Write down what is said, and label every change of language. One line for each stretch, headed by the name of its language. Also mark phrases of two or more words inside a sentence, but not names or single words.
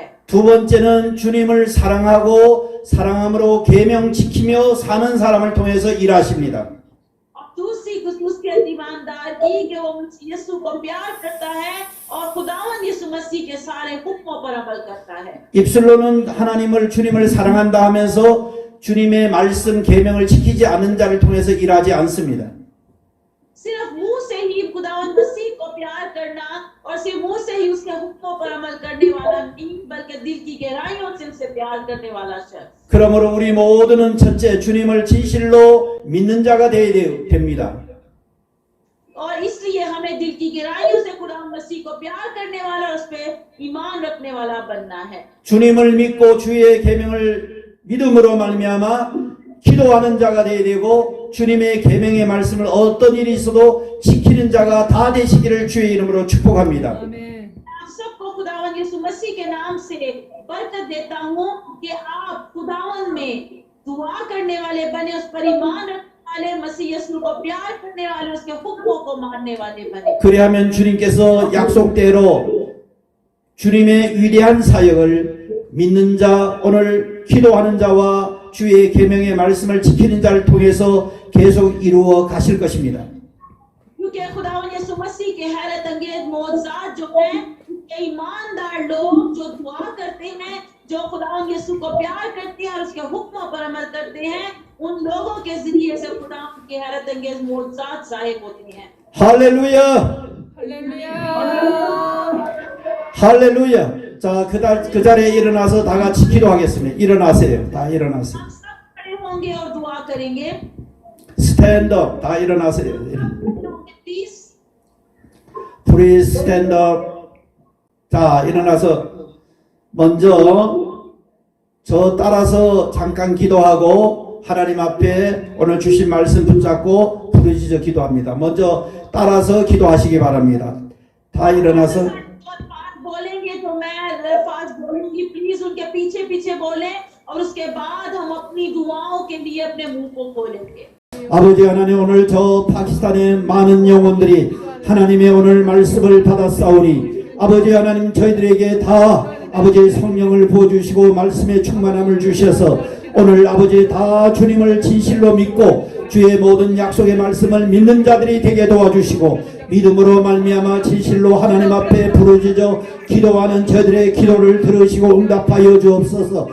Korean: 두 번째는 주님을 사랑하고 사랑함으로 계명 지키며 사는 사람을 통해서 일하십니다.
Urdu: اور دوسری خصوصیت ایماندار کی کہ وہ یسوع کو پیار کرتا ہے اور خداون یسوع مسیح کے سارے حکموں پر عمل کرتا ہے.
Korean: 입술로는 하나님을 주님을 사랑한다 하면서 주님의 말씀 계명을 지키지 않는 자를 통해서 일하지 않습니다.
Urdu: صرف منہ سے ہی خداون مسیح کو پیار کرنا اور صرف منہ سے ہی اس کے حکموں پر عمل کرنے والا نہیں، بلکہ دل کی گہرائیوں سے اسے پیار کرنے والا شخص.
Korean: 그러므로 우리 모두는 첫째 주님을 진실로 믿는 자가 되어야 됩니다.
Urdu: اور اس لیے ہمیں دل کی گہرائیوں سے خداون مسیح کو پیار کرنے والا اور اس پہ ایمان رکھنے والا بننا ہے.
Korean: 주님을 믿고 주의 계명을 믿음으로 말미암아 기도하는 자가 되어야 되고 주님의 계명의 말씀을 어떤 일이 있어도 지키는 자가 다 되시기를 주의 이름으로 축복합니다.
Urdu: آپ سب کو خداون یسوع مسیح کے نام سے برکت دیتا ہوں کہ آپ خداون میں دعا کرنے والے بنے، اس پر ایمان رکھنے والے، مسیح یسوع کو پیار کرنے والے، اس کے حکموں کو ماننے والے بنے.
Korean: 그리하면 주님께서 약속대로 주님의 위대한 사역을 믿는 자, 오늘 기도하는 자와 주의 계명의 말씀을 지키는 자를 통해서 계속 이루어 가실 것입니다.
Urdu: کیونکہ خداون یسوع مسیح کے حیرت انگیز معجزات جو ہیں، یہ ایماندار لوگ جو دعا کرتے ہیں، جو خداون یسوع کو پیار کرتے ہیں اور اس کے حکموں پر عمل کرتے ہیں، ان لوگوں کے ذریعے سے خداون کے حیرت انگیز معجزات ظاہر ہوتے ہیں.
Korean: 할렐루야! 할렐루야! 자, 그 자리에 일어나서 다 같이 기도하겠습니다. 일어나세요. 다 일어나세요.
Urdu: آپ سب کھڑے ہوں گے اور دعا کریں گے.
English: stand up.
Korean: 다 일어나세요.
Urdu: प्लीज
English: Please stand up.
Korean: 자, 일어나서 먼저 저 따라서 잠깐 기도하고 하나님 앞에 오늘 주신 말씀 붙잡고 부르짖어 기도합니다. 먼저 따라서 기도하시기 바랍니다. 다 일어나서
Urdu: اور پاٹھ بولیں گے تو میں پاٹھ بولوں گی، پلیز ان کے پیچھے پیچھے بولے اور اس کے بعد ہم اپنی دعاؤں کے لیے اپنے منہ کو کھولیں گے.
Korean: 아버지 하나님, 오늘 저 파키스탄의 많은 영혼들이 하나님의 오늘 말씀을 받았사오니 아버지 하나님, 저희들에게 다 아버지의 성령을 부어주시고 말씀의 충만함을 주셔서 오늘 아버지 다 주님을 진실로 믿고 주의 모든 약속의 말씀을 믿는 자들이 되게 도와주시고 믿음으로 말미암아 진실로 하나님 앞에 부르짖어 기도하는 저희들의 기도를 들으시고 응답하여 주옵소서.